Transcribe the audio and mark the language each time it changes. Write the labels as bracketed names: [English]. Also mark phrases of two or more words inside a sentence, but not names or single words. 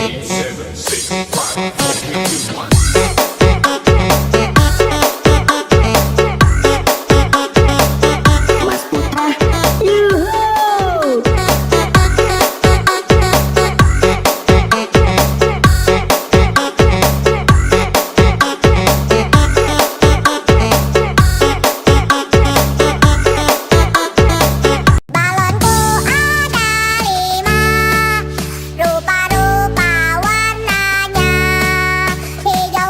[English] seven, six, five, four, three, two, one. [Indonesian] Mas Putra, yuhuu. Balonku ada 5, rupa-rupa warnanya, hijau,